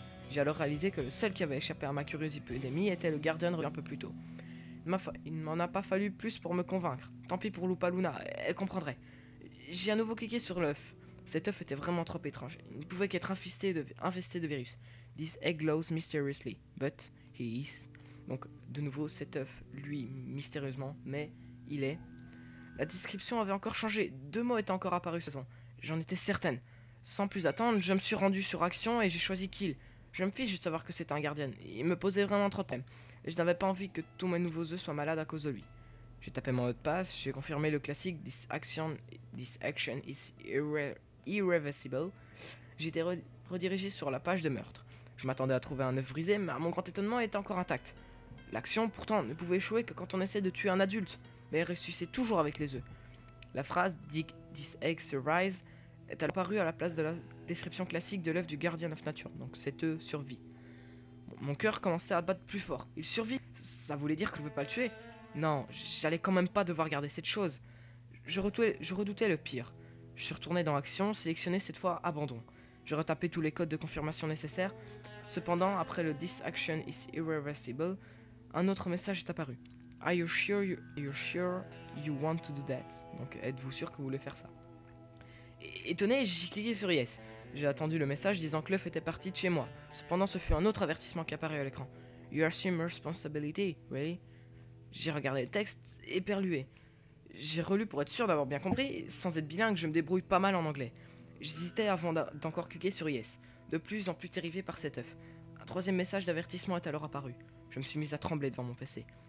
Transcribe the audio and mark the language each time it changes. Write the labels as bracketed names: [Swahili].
[French] J'ai alors réalisé que le seul qui avait échappé à ma curieuse épidémie était le gardien un peu plus tôt. Il ne m'en a pas fallu plus pour me convaincre. Tant pis pour Lupa Luna, elle comprendrait. J'ai à nouveau cliqué sur l'œuf. Cet œuf était vraiment trop étrange. Il ne pouvait qu'être infesté de virus. [English] This egg glows mysteriously, but he is. [French] Donc, de nouveau, cet œuf, lui, mystérieusement, mais il est. La description avait encore changé. 2 mots étaient encore apparus. J'en étais certaine. Sans plus attendre, je me suis rendu sur Action et j'ai choisi Kill. Je me fiche de savoir que c'était un gardien. Il me posait vraiment trop de problèmes. Et je n'avais pas envie que tous mes nouveaux œufs soient malades à cause de lui. J'ai tapé mon mot de passe, j'ai confirmé le classique [English] This action is irreversible. [French] J'ai été redirigé sur la page de meurtre. Je m'attendais à trouver un œuf brisé, mais à mon grand étonnement, il était encore intact. L'action, pourtant, ne pouvait échouer que quand on essaie de tuer un adulte, mais elle ressuscitait toujours avec les œufs. La phrase [English] This egg survives [French] est apparue à la place de la description classique de l'œuf du Guardian of Nature, donc cet œuf survit. Mon cœur commençait à battre plus fort. Il survit. Ça voulait dire que je ne pouvais pas le tuer. Non, j'allais quand même pas devoir garder cette chose. Je redoutais le pire. Je suis retourné dans Action, sélectionné cette fois Abandon. J'ai retapé tous les codes de confirmation nécessaires. Cependant, après le [English] This action is irreversible, [French] un autre message est apparu. [English] Are you sure you want to do that? [French] Donc, êtes-vous sûr que vous voulez faire ça? Étonné, j'ai cliqué sur Yes. J'ai attendu le message disant que l'œuf était parti de chez moi. Cependant, ce fut un autre avertissement qui apparut à l'écran. [English] You assume responsibility, really? [French] J'ai regardé le texte éperlué. J'ai relu pour être sûr d'avoir bien compris. Sans être bilingue, je me débrouille pas mal en anglais. J'hésitais avant d'encore cliquer sur Yes, de plus en plus terrifié par cet œuf. Un troisième message d'avertissement est alors apparu. Je me suis mis à trembler devant mon PC.